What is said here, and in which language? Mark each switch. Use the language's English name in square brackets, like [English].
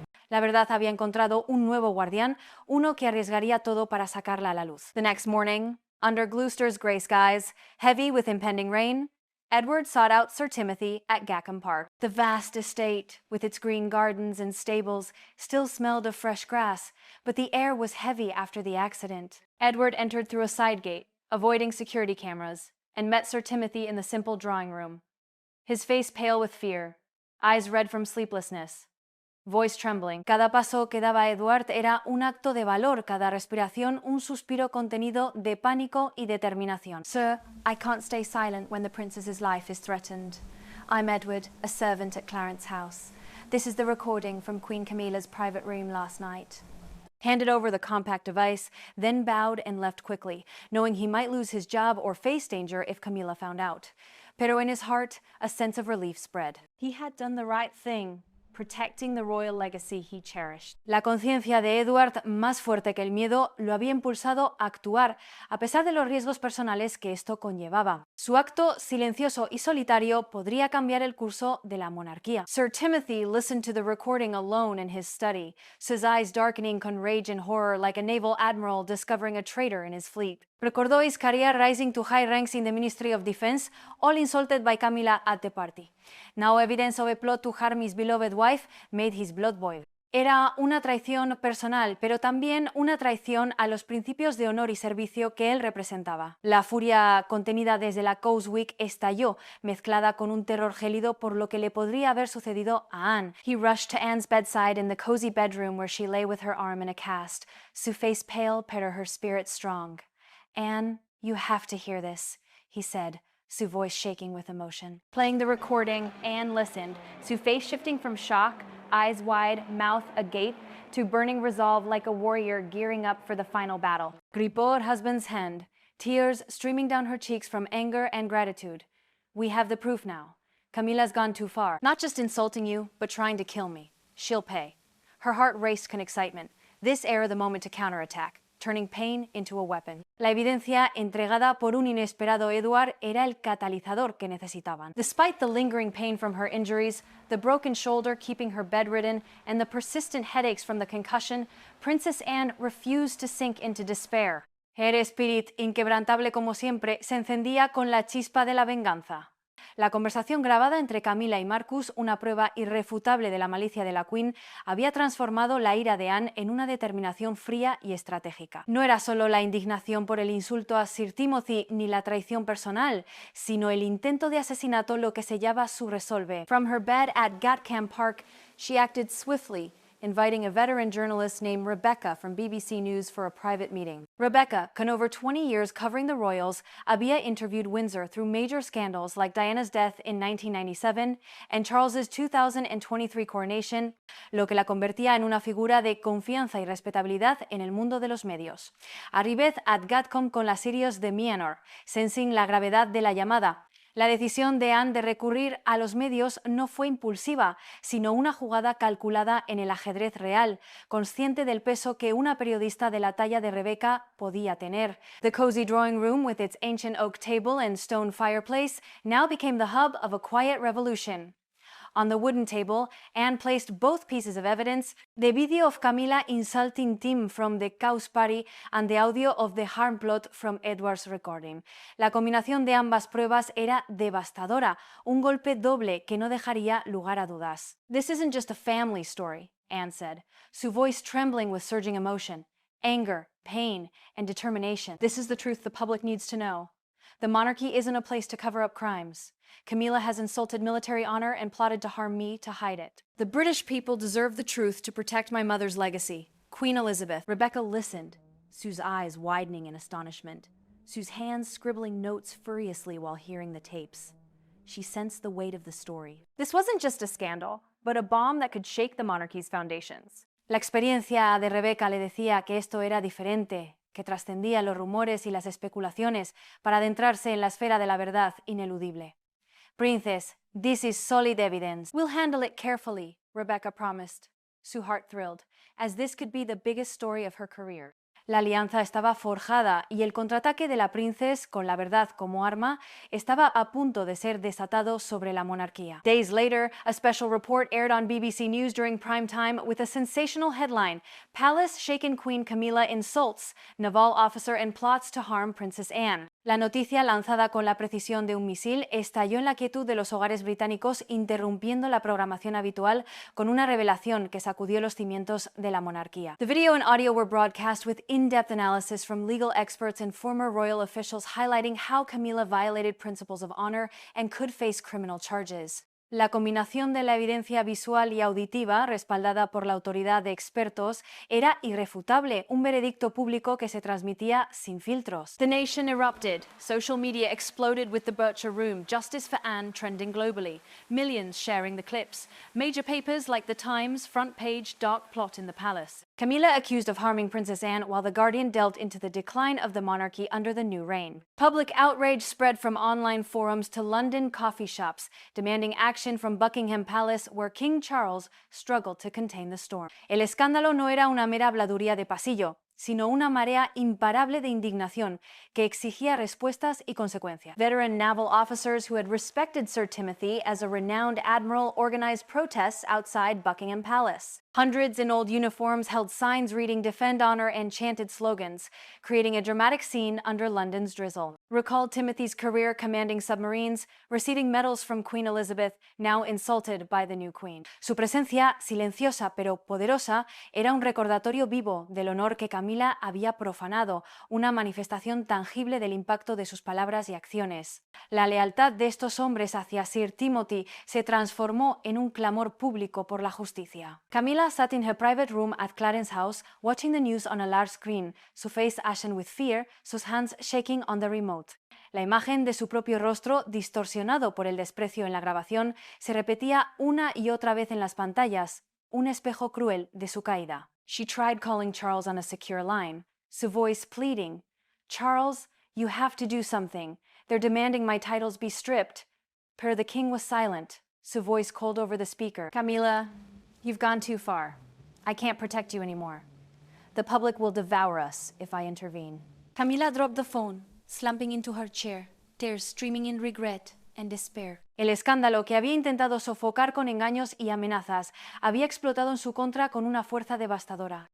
[Spanish] La verdad había encontrado un nuevo guardián, uno que arriesgaría todo para sacarla a la luz. [English] The next morning, under Gloucester's grey skies, heavy with impending rain, Edward sought out Sir Timothy at Gackham Park. The vast estate, with its green gardens and stables, still smelled of fresh grass, but the air was heavy after the accident. Edward entered through a side gate, avoiding security cameras, and met Sir Timothy in the simple drawing room. His face pale with fear, eyes red from sleeplessness, voice trembling. [Spanish] Cada paso que daba Edward era un acto de valor, cada respiración un suspiro contenido de pánico y determinación. [English] "Sir, I can't stay silent when the princess's life is threatened. I'm Edward, a servant at Clarence House. This is the recording from Queen Camilla's private room last night." Handed over the compact device, then bowed and left quickly, knowing he might lose his job or face danger if Camilla found out. [Spanish] Pero [English] in his heart, a sense of relief spread. He had done the right thing, protecting the royal legacy he cherished. [Spanish] La conciencia de Edward, más fuerte que el miedo, lo había impulsado a actuar, a pesar de los riesgos personales que esto conllevaba. Su acto silencioso y solitario podría cambiar el curso de la monarquía. [English] Sir Timothy listened to the recording alone in his study, his eyes darkening [Spanish] con [English] rage and horror like a naval admiral discovering a traitor in his fleet. [Spanish] Recordó [English] his career rising to high ranks in the Ministry of Defense, all insulted by Camilla at the party. Now evidence of a plot to harm his beloved wife made his blood boil. [Spanish] Era una traición personal, pero también una traición a los principios de honor y servicio que él representaba. La furia contenida desde la Causewik estalló, mezclada con un terror gélido por lo que le podría haber sucedido a Anne. [English] He rushed to Anne's bedside in the cozy bedroom where she lay with her arm in a cast, [Spanish] su [English] face pale [Spanish] pero [English] her spirit strong. "Anne, you have to hear this," he said, Sue voice shaking with emotion. Playing the recording, Anne listened, Sue face shifting from shock, eyes wide, mouth agape, to burning resolve like a warrior gearing up for the final battle. Gripó her husband's hand, tears streaming down her cheeks from anger and gratitude. "We have the proof now. Camilla's gone too far. Not just insulting you, but trying to kill me. She'll pay." Her heart raced [Spanish] con [English] excitement. This [Spanish] era [English] the moment to counterattack, turning pain into a weapon. [Spanish] La evidencia entregada por un inesperado Edward era el catalizador que necesitaban. [English] Despite the lingering pain from her injuries, the broken shoulder keeping her bedridden, and the persistent headaches from the concussion, Princess Anne refused to sink into despair. Her [Spanish] espíritu, inquebrantable como siempre, se encendía con la chispa de la venganza. La conversación grabada entre Camilla y Marcus, una prueba irrefutable de la malicia de la Queen, había transformado la ira de Anne en una determinación fría y estratégica. No era solo la indignación por el insulto a Sir Timothy ni la traición personal, sino el intento de asesinato lo que sellaba su [English] resolve. From her bed at Gatcombe Park, she acted swiftly, inviting a veteran journalist named Rebecca from BBC News for a private meeting. Rebecca, [Spanish] con [English] over 20 years covering the royals, [Spanish] había [English] interviewed Windsor through major scandals like Diana's death in 1997 and Charles's 2023 coronation, [Spanish] lo que la convertía en una figura de confianza y respetabilidad en el mundo de los medios. [English] Arribed at [Spanish] Gatcombe con la Sirius de Mianor, [English] sensing [Spanish] la gravedad de la llamada. La decisión de Anne de recurrir a los medios no fue impulsiva, sino una jugada calculada en el ajedrez real, consciente del peso que una periodista de la talla de Rebecca podía tener. [English] The cozy drawing room with its ancient oak table and stone fireplace now became the hub of a quiet revolution. On the wooden table, Anne placed both pieces of evidence, the video of Camilla insulting Tim from the Cow's Party and the audio of the harm plot from Edward's recording. [Spanish] La combinación de ambas pruebas era devastadora, un golpe doble que no dejaría lugar a dudas. [English] This isn't just a family story, Anne said, [Spanish] su [English] voice trembling with surging emotion, anger, pain, and determination. This is the truth the public needs to know. The monarchy isn't a place to cover up crimes. Camilla has insulted military honor and plotted to harm me to hide it. The British people deserve the truth to protect my mother's legacy. Queen Elizabeth. Rebecca listened, Sue's eyes widening in astonishment, Sue's hands scribbling notes furiously while hearing the tapes. She sensed the weight of the story. This wasn't just a scandal, but a bomb that could shake the monarchy's foundations. [Spanish] La experiencia de Rebecca le decía que esto era diferente, que trascendía los rumores y las especulaciones para adentrarse en la esfera de la verdad ineludible. [English] Princess, this is solid evidence. We'll handle it carefully, Rebecca promised, Sue heart-thrilled, as this could be the biggest story of her career. [Spanish] La alianza estaba forjada y el contraataque de la Princess, con la verdad como arma, estaba a punto de ser desatado sobre la monarquía. [English] Days later, a special report aired on BBC News during prime time with a sensational headline, Palace Shaken Queen Camilla insults naval officer and plots to harm Princess Anne. [Spanish] La noticia, lanzada con la precisión de un misil, estalló en la quietud de los hogares británicos, interrumpiendo la programación habitual con una revelación que sacudió los cimientos de la monarquía. [English] The video and audio were broadcast with in-depth analysis from legal experts and former royal officials highlighting how Camilla violated principles of honor and could face criminal charges. [Spanish] La combinación de la evidencia visual y auditiva, respaldada por la autoridad de expertos, era irrefutable, un veredicto público que se transmitía sin filtros. [English] The nation erupted. Social media exploded with the Bircher Room, Justice for Anne trending globally, millions sharing the clips. Major papers like The Times, front page, dark plot in the palace. Camilla accused of harming Princess Anne, while The Guardian delved into the decline of the monarchy under the new reign. Public outrage spread from online forums to London coffee shops, demanding action from Buckingham Palace, where King Charles struggled to contain the storm. [Spanish] El escándalo no era una mera habladuría de pasillo, sino una marea imparable de indignación que exigía respuestas y consecuencias. [English] Veteran naval officers who had respected Sir Timothy as a renowned admiral organized protests outside Buckingham Palace. Hundreds in old uniforms held signs reading Defend Honor and chanted slogans, creating a dramatic scene under London's drizzle. Recalled Timothy's career commanding submarines, receiving medals from Queen Elizabeth, now insulted by the new queen. [Spanish] Su presencia, silenciosa pero poderosa, era un recordatorio vivo del honor que Camila había profanado, una manifestación tangible del impacto de sus palabras y acciones. La lealtad de estos hombres hacia Sir Timothy se transformó en un clamor público por la justicia. [English] Camilla sat in her private room at Clarence House, watching the news on a large screen, [Spanish] su [English] face ashen with fear, [Spanish] sus [English] hands shaking on the remote. [Spanish] La imagen de su propio rostro, distorsionado por el desprecio en la grabación, se repetía una y otra vez en las pantallas, un espejo cruel de su caída. [English] She tried calling Charles on a secure line, [Spanish] su [English] voice pleading, Charles, you have to do something. They're demanding my titles be stripped. Per the king was silent, [Spanish] su [English] voice cold over the speaker. Camilla, you've gone too far. I can't protect you anymore. The public will devour us if I intervene. Camilla dropped the phone, slumping into her chair, tears streaming in regret and despair. [Spanish] El escándalo, que había intentado sofocar con engaños y amenazas, había explotado en su contra con una fuerza devastadora.